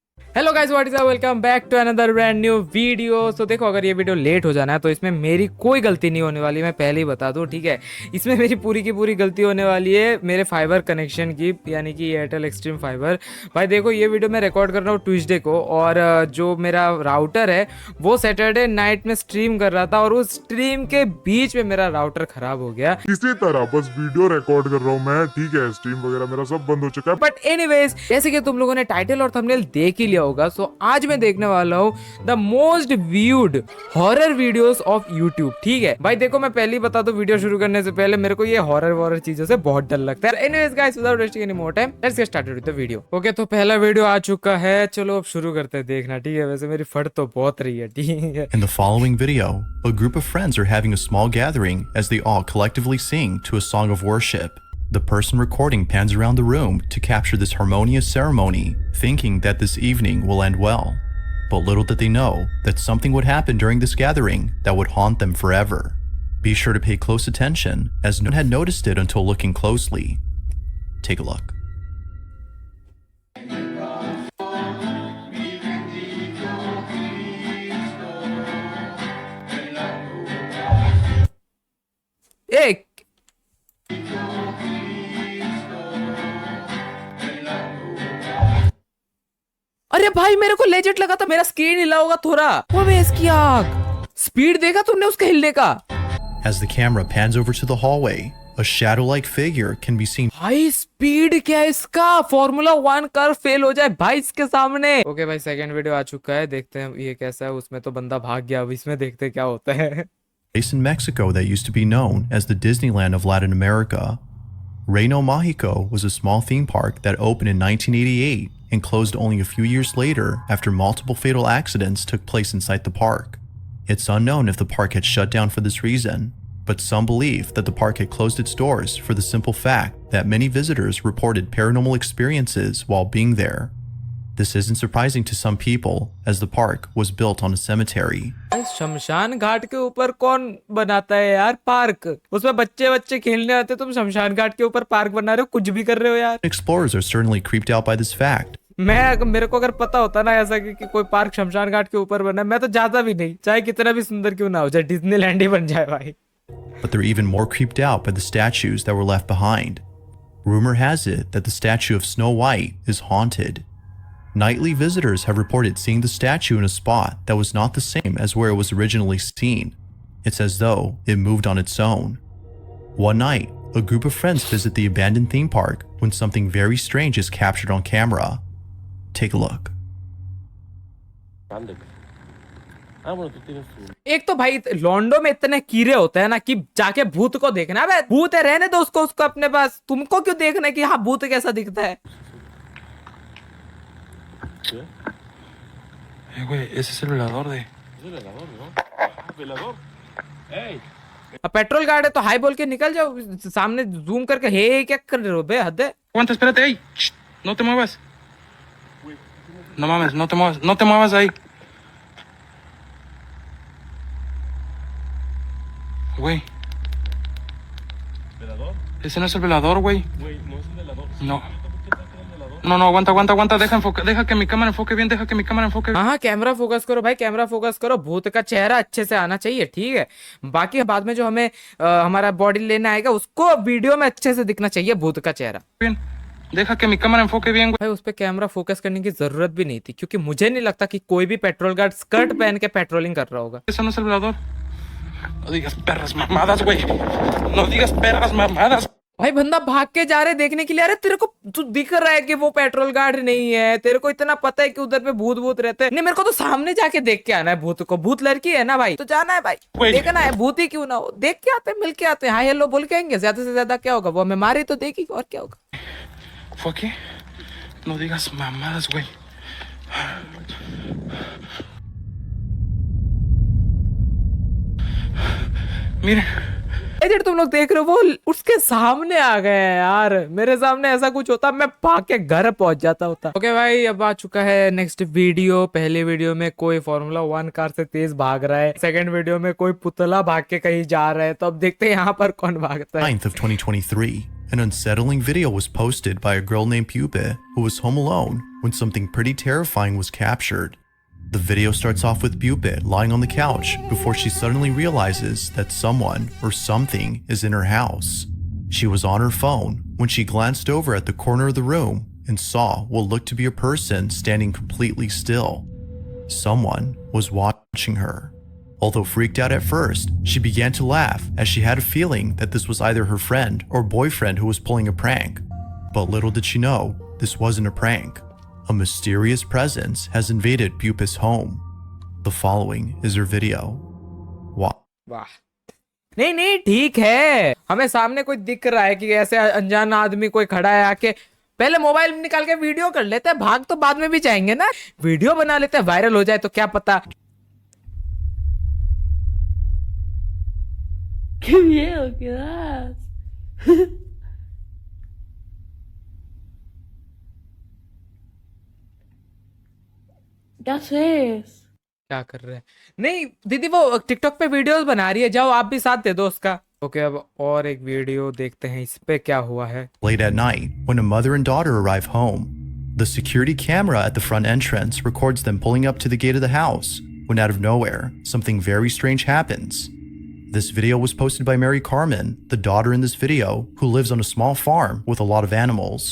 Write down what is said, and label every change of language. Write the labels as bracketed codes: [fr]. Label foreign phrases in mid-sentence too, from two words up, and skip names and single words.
[en] hello guys, What is up, welcome back to another brand new video. [hi] तो देखो, अगर ये वीडियो लेट हो जाना है तो इसमें मेरी कोई गलती नहीं होने वाली, मैं पहले ही बता दूं, ठीक है। इसमें मेरी पूरी की पूरी गलती होने वाली है मेरे [en] fiber connection [hi] की, यानी कि एयरटेल एक्सट्रीम फाइबर। भाई देखो, ये वीडियो मैं रिकॉर्ड कर रहा हूँ ट्यूसडे को, और जो मेरा राउटर है वो [en] Saturday night [hi] में स्ट्रीम कर रहा था, और उस स्ट्रीम के बीच में मेरा राउटर खराब हो गया। इसी तरह बस वीडियो रिकॉर्ड कर रहा हूँ मैं, ठीक है। स्ट्रीम वगैरह मेरा सब बंद हो चुका है। [en] But anyways, [hi] जैसे कि तुम लोगों ने टाइटल और थंबनेल देख ही लिया होगा, सो आज मैं देखने वाला हूँ [en] the most viewed horror videos of YouTube, [hi] ठीक है। भाई देखो, मैं पहले ही बता दूं, वीडियो शुरू करने से पहले मेरे को ये हॉरर वॉरर चीजों से बहुत डर लगता है। [en] Anyways guys, Without wasting any more time, let's get started with the video. [hi] ओके, तो पहला वीडियो आ चुका है, चलो अब शुरू करते हैं देखना, ठीक है। वैसे मेरी फट तो बहुत रही है, ठीक है। [en] In the following video, a group of friends are having a small gathering as they all collectively sing to a song of worship. The person recording pans around the room to capture this harmonious ceremony, thinking that this evening will end well. But little did they know that something would happen during this gathering that would haunt them forever. Be sure to pay close attention, as no one had noticed it until looking closely. Take a look. [hi] एक अरे भाई, मेरे को लेजेंड लगा था मेरा स्क्रीन हिला होगा थोड़ा। वो मैं इसकी आग स्पीड देखा तुमने उसके हिलने का? [en] As the camera pans over to the hallway, a shadow-like figure can be seen. [hi] भाई स्पीड क्या है इसका? फॉर्मूला 1 कार फेल हो जाए भाई इसके सामने। ओके भाई, [en] second video [hi] आ चुका है, देखते हैं ये कैसा है। उसमें तो बंदा भाग गया, अब इसमें देखते हैं क्या होता है। [en] Place in Mexico that used to be known as the Disneyland of Latin America. Reino Mágico was a small theme park that opened in 1988 and closed only a few years later after multiple fatal accidents took place inside the park. It's unknown if the park had shut down for this reason, but some believe that the park had closed its doors for the simple fact that many visitors reported paranormal experiences while being there. This isn't surprising to some people, as the park was built on a cemetery. [hi] शमशान घाट के ऊपर कौन बनाता है यार पार्क? उसमें बच्चे बच्चे खेलने आते, तुम शमशान घाट के ऊपर पार्क बना रहे हो, कुछ भी कर रहे हो यार। [en] Explorers are certainly creeped out by this fact. [hi] मेरे को अगर पता होता ना ऐसा कि कोई पार्क शमशान घाट के ऊपर बना है, मैं तो जाता भी नहीं, चाहे कितना भी सुंदर क्यों ना हो जाए, डिज्नीलैंड ही बन जाए भाई। [en] But they're even more creeped out by the statues that were left behind. Rumor has it that the statue of Snow White is haunted. Nightly visitors have reported seeing the statue in a spot that was not the same as where it was originally seen. It's as though it moved on its own. One night, a group of friends visit the abandoned theme park when something very strange is captured on camera. Take a look. [hi] एक तो भाई लॉन्डो में इतने कीड़े होते हैं ना कि जाके भूत को देखना है। भूत है, रहने दो उसको अपने पास, तुमको क्यों देखना है कि हाँ भूत कैसा दिखता है। [es] Güey, ese es el velador de. Es el velador, ¿no? Ah, velador. ¡Ey! [hi] अब [en] patrol guard [hi] है तो हाई बोल के निकल जाओ, सामने जूम करके हे क्या कर रहे हो बे, हद है। [es] Aguanta, espérate, ey. Shh, no te muevas. No mames, no te muevas, no te muevas ahí. Güey. ¿Velador? Ese no es el velador, güey. Güey, no es el velador. No. No, aguanta. Deja que mi cámara enfoque bien, deja que mi cámara enfoque bien. [hi] हाँ, [en] camera focus [hi] करो भाई, [en] camera focus [hi] करो। भूत का चेहरा अच्छे से आना चाहिए, ठीक है। बाकी बाद में जो हमें हमारा बॉडी लेना आएगा, उसको वीडियो में अच्छे से दिखना चाहिए भूत का चेहरा। [es] Bien. Deja que mi cámara enfoque bien, güey. [hi] भाई उस पे कैमरा फोकस करने की जरूरत भी नहीं थी, क्योंकि मुझे नहीं लगता कि कोई भी [en] patrol guard [hi] स्कर्ट पहन के पेट्रोलिंग कर रहा होगा। [es] Eso no es el velador. No digas perras mamadas, güey. No digas perras mamadas. [hi] भाई बंदा भाग के जा रहे देखने के लिए। अरे तेरे को तू दिख रहा है कि वो [en] patrol guard [hi] नहीं है, तेरे को इतना पता है कि उधर पे भूत रहते हैं। नहीं, मेरे को तो सामने जाके देख के आना है भूत को। भूत लड़की है ना भाई, तो जाना है भाई, देखना है, भूत ही क्यों ना हो, देख के आते हैं, मिल के आते हैं, [en] hi hello [hi] बोल के आएंगे। ज्यादा से ज्यादा क्या होगा, वो हमें मारे तो देगी, और क्या होगा। [es] ¿Fue aquí? No digas mamadas, güey. Miren. [hi] एजेंट तुम लोग देख रहे हो, वो उसके सामने आ गए हैं यार। मेरे सामने ऐसा कुछ होता, मैं भाग के घर पहुंच जाता होता। ओके भाई, अब आ चुका है [en] next video. [hi] पहले वीडियो में कोई फॉर्मूला 1 कार से तेज भाग रहा है, [en] second video [hi] में कोई पुतला भाग के कहीं जा रहा है, तो अब देखते हैं यहाँ पर कौन भागता है। [en] 9th of 2023, an unsettling video was posted by a girl named Pupe who was home alone when something pretty terrifying was captured. The video starts off with Pupe lying on the couch before she suddenly realizes that someone or something is in her house. She was on her phone when she glanced over at the corner of the room and saw what looked to be a person standing completely still. Someone was watching her. Although freaked out at first, she began to laugh as she had a feeling that this was either her friend or boyfriend who was pulling a prank. But little did she know, this wasn't a prank. A mysterious presence has invaded Pupa's home. The following is her video. Wow. [hi] वाह, नहीं नहीं ठीक है, हमें सामने कोई दिख रहा है कि ऐसे अनजान आदमी कोई खड़ा है, आके पहले मोबाइल निकाल के वीडियो कर लेते हैं, भाग तो बाद में भी जाएंगे ना, वीडियो बना लेते हैं, वायरल हो जाए तो क्या पता। [es] Qué miedo que das. ¿Qué haces? [hi] क्या कर रहे हैं? नहीं दीदी, वो टिकटॉक पे वीडियोस बना रही है, जाओ आप भी साथ दे दो उसका। ओके, अब और एक वीडियो देखते हैं, इस पे क्या हुआ है। [en] Late at night, when a mother and daughter arrive home, the security camera at the front entrance records them pulling up to the gate of the house when out of nowhere, something very strange happens. This video was posted by Mary Carmen, the daughter in this video, who lives on a small farm with a lot of animals.